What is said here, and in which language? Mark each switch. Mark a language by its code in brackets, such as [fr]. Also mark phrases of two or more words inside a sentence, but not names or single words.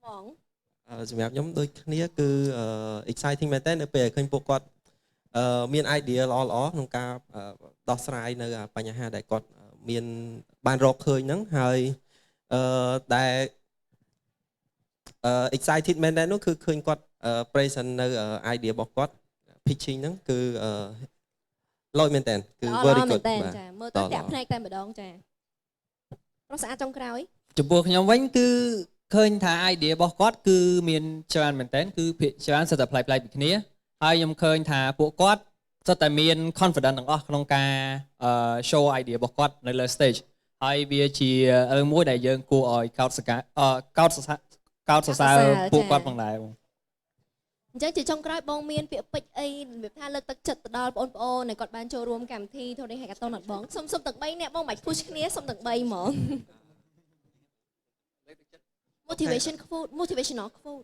[km] សម្រាប់ខ្ញុំដូចគ្នាគឺ exciting មែនតើនៅពេលឃើញពួកគាត់មាន idea ល្អៗក្នុងការដោះស្រាយនៅបញ្ហាដែលគាត់មានបានរកឃើញហ្នឹងហើយដែល excited មែនតើនោះគឺឃើញគាត់ present នៅ idea របស់គាត់ pitching ហ្នឹងគឺលយមែនតើគឺ [en] very good [km] ចាមើលទៅតាក់ភ្នែកតែម្ដងចាប្រុសស្អាតចុងក្រោយ ចំពោះខ្ញុំវិញគឺ ឃើញថា idea របស់គាត់គឺមានច្រើនមែនតើគឺភាគច្រើនសិតតែប្លែកៗពីគ្នាហើយខ្ញុំឃើញថាពួកគាត់សិតតែមាន confidence ទាំងអស់ក្នុងការ [en] show idea [km] របស់គាត់នៅលើ stage ហើយវាជារឿងមួយដែលយើងគួរឲ្យកោតសរសើរពួកគាត់ផងដែរបង អញ្ចឹងជាចុងក្រោយបងមានពាក្យពេចន៍អីរបៀបថាលើកទឹកចិត្តទៅដល់បងប្អូនដែលគាត់បានចូលរួមកម្មវិធី Turing Hackathon អត់បងសុំទាំង3នាក់បងមិនបាច់ push គ្នាសុំទាំង3ហ្មង [en] motivational quote